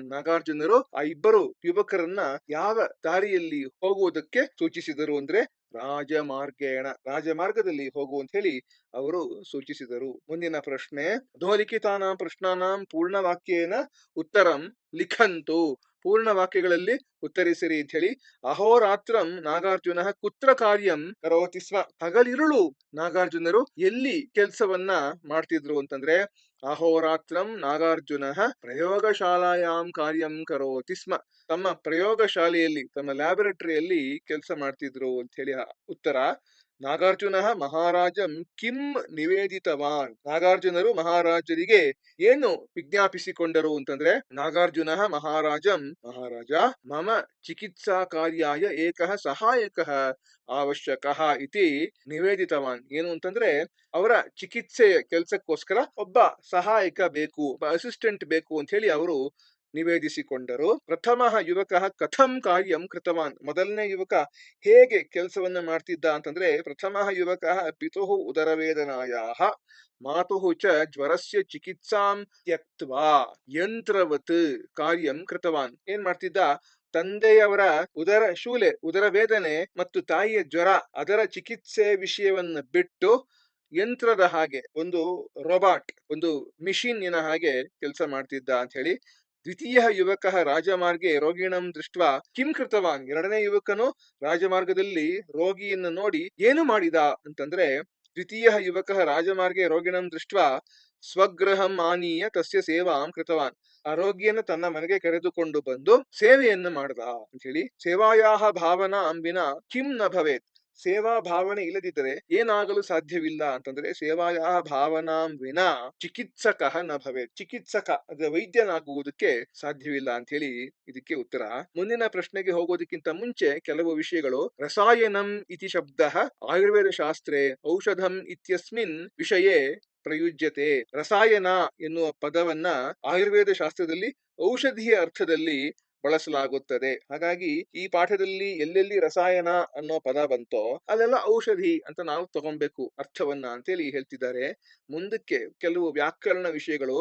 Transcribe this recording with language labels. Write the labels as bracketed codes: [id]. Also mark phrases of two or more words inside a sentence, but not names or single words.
[kn] ನಾಗಾರ್ಜುನರು ಆ ಇಬ್ಬರು ಯುವಕರನ್ನ ಯಾವ ದಾರಿಯಲ್ಲಿ ಹೋಗುವುದಕ್ಕೆ ಸೂಚಿಸಿದರು ಅಂದ್ರೆ ರಾಜಮಾರ್ಗೇಣ, ರಾಜಮಾರ್ಗದಲ್ಲಿ ಹೋಗುವಂತ ಹೇಳಿ ಅವರು ಸೂಚಿಸಿದರು. ಮುಂದಿನ ಪ್ರಶ್ನೆ: [sa] ಅಧೋಲಿಖಿತಾನಾಂ ಪ್ರಶ್ನಾನಾಂ ಪೂರ್ಣವಾಕ್ಯೇನ ಉತ್ತರಂ ಲಿಖಂತು. [kn] ಪೂರ್ಣ ವಾಕ್ಯಗಳಲ್ಲಿ ಉತ್ತರಿಸಿರಿ ಅಂತ ಹೇಳಿ. [sa] ಅಹೋರಾತ್ರಂ ನಾಗಾರ್ಜುನ ಕುತ್ರ ಕಾರ್ಯಂ ಕರೋತಿ ಸ್ಮ. [kn] ಹಗಲಿರುಳು ನಾಗಾರ್ಜುನರು ಎಲ್ಲಿ ಕೆಲಸವನ್ನ ಮಾಡ್ತಿದ್ರು ಅಂತಂದ್ರೆ [sa] ಅಹೋರಾತ್ರಂ ನಾಗಾರ್ಜುನ ಪ್ರಯೋಗಶಾಲಾಯಾಂ ಕಾರ್ಯಂ ಕರೋತಿ ಸ್ಮ. [kn] ತಮ್ಮ ಪ್ರಯೋಗಶಾಲೆಯಲ್ಲಿ, ತಮ್ಮ ಲ್ಯಾಬೊರೇಟರಿಯಲ್ಲಿ ಕೆಲಸ ಮಾಡ್ತಿದ್ರು ಅಂತ ಹೇಳಿ ಉತ್ತರ. [sa] ನಾಗಾರ್ಜುನ ಮಹಾರಾಜಂ ಕಿಂ ನಿವೇದಿತವಾನ್. [kn] ನಾಗಾರ್ಜುನರು ಮಹಾರಾಜರಿಗೆ ಏನು ವಿಜ್ಞಾಪಿಸಿಕೊಂಡರು ಅಂತಂದ್ರೆ [sa] ನಾಗಾರ್ಜುನ ಮಹಾರಾಜಂ, ಮಹಾರಾಜ ಮಮ ಚಿಕಿತ್ಸಾ ಕಾರ್ಯಾಯ ಏಕಃ ಸಹಾಯಕಃ ಅವಶ್ಯಕಃ ಇತಿ ನಿವೇದಿತವಾನ್. [kn] ಏನು ಅಂತಂದ್ರೆ ಅವರ ಚಿಕಿತ್ಸೆಯ ಕೆಲಸಕ್ಕೋಸ್ಕರ ಒಬ್ಬ ಸಹಾಯಕ ಬೇಕು, ಒಬ್ಬ ಅಸಿಸ್ಟೆಂಟ್ ಬೇಕು ಅಂತ ಹೇಳಿ ಅವರು ನಿವೇದಿಸಿಕೊಂಡರು. [sa] ಪ್ರಥಮ ಯುವಕ ಕಥಂ ಕಾರ್ಯಂ ಕೃತವಾನ್. [kn] ಮೊದಲನೇ ಯುವಕ ಹೇಗೆ ಕೆಲಸವನ್ನ ಮಾಡ್ತಿದ್ದ ಅಂತಂದ್ರೆ [sa] ಪ್ರಥಮ ಯುವಕ ಪಿತುಃ ಉದರವೇದನಾಯಾಹ ಮಾತುಃ ಚ ಜ್ವರಸ್ಯ ಚಿಕಿತ್ಸಾಂ ತ್ಯಕ್ತ್ವಾ ಯಂತ್ರವತ್ ಕಾರ್ಯಂ ಕೃತವಾನ್. [kn] ಏನ್ ಮಾಡ್ತಿದ್ದ? ತಂದೆಯವರ ಉದರ ಶೂಲೆ, ಉದರ ವೇದನೆ ಮತ್ತು ತಾಯಿಯ ಜ್ವರ, ಅದರ ಚಿಕಿತ್ಸೆ ವಿಷಯವನ್ನ ಬಿಟ್ಟು ಯಂತ್ರದ ಹಾಗೆ, ಒಂದು ರೋಬಾಟ್, ಒಂದು ಮಿಷಿನ್ನಿನ ಹಾಗೆ ಕೆಲಸ ಮಾಡ್ತಿದ್ದ ಅಂತ ಹೇಳಿ. [sa] ದ್ವಿತೀಯ ಯುವಕ ರಾಜಮಾರ್ಗೆ ರೋಗಿಣಂ ದೃಷ್ಟ ಕಿಂ ಕೃತವಾನ್. [kn] ಎರಡನೇ ಯುವಕನು ರಾಜಮಾರ್ಗದಲ್ಲಿ ರೋಗಿಯನ್ನು ನೋಡಿ ಏನು ಮಾಡಿದ ಅಂತಂದ್ರೆ [sa] ದ್ವಿತೀಯ ಯುವಕ ರಾಜಮಾರ್ಗೆ ರೋಗಿಣಂ ದೃಷ್ಟ ಸ್ವಗೃಹಂ ಆನೀಯ ತಸ್ಯ ಸೇವಾಂ ಕೃತವಾನ್. [kn] ಆ ರೋಗಿಯನ್ನು ತನ್ನ ಮನೆಗೆ ಕರೆದುಕೊಂಡು ಬಂದು ಸೇವೆಯನ್ನು ಮಾಡ್ದ ಅಂತ ಹೇಳಿ. [sa] ಸೇವಾಯಾಹ ಭಾವನಾ ಅಂಬಿನ ಕಿಂ ನ ಭವೇತ್. [kn] ಸೇವಾ ಭಾವನೆ ಇಲ್ಲದಿದ್ದರೆ ಏನಾಗಲು ಸಾಧ್ಯವಿಲ್ಲ ಅಂತಂದ್ರೆ [sa] ಸೇವಾಯಾಹ ಭಾವನಾಂ ವಿನ ಚಿಕಿತ್ಸಕ ನ ಭವೇತ್. [kn] ಚಿಕಿತ್ಸಕ ಅಂದ್ರೆ ವೈದ್ಯನಾಗುವುದಕ್ಕೆ ಸಾಧ್ಯವಿಲ್ಲ ಅಂತ ಹೇಳಿ ಇದಕ್ಕೆ ಉತ್ತರ. ಮುಂದಿನ ಪ್ರಶ್ನೆಗೆ ಹೋಗೋದಕ್ಕಿಂತ ಮುಂಚೆ ಕೆಲವು ವಿಷಯಗಳು. [sa] ರಸಾಯನಂ ಇತಿ ಶಬ್ದ ಆಯುರ್ವೇದ ಶಾಸ್ತ್ರೆ ಔಷಧಂ ಇತ್ಯಸ್ಮಿನ್ ವಿಷಯೇ ಪ್ರಯುಜ್ಯತೆ. [kn] ರಸಾಯನ ಎನ್ನುವ ಪದವನ್ನ ಆಯುರ್ವೇದ ಶಾಸ್ತ್ರದಲ್ಲಿ ಔಷಧಿಯ ಅರ್ಥದಲ್ಲಿ ಬಳಸಲಾಗುತ್ತದೆ. ಹಾಗಾಗಿ ಈ ಪಾಠದಲ್ಲಿ ಎಲ್ಲೆಲ್ಲಿ ರಸಾಯನ ಅನ್ನೋ ಪದ ಬಂತೋ ಅಲ್ಲೆಲ್ಲ ಔಷಧಿ ಅಂತ ನಾವು ತಗೊಬೇಕು ಅರ್ಥವನ್ನ ಅಂತೇಳಿ ಹೇಳ್ತಿದ್ದಾರೆ. ಮುಂದಕ್ಕೆ ಕೆಲವು ವ್ಯಾಕರಣ ವಿಷಯಗಳು.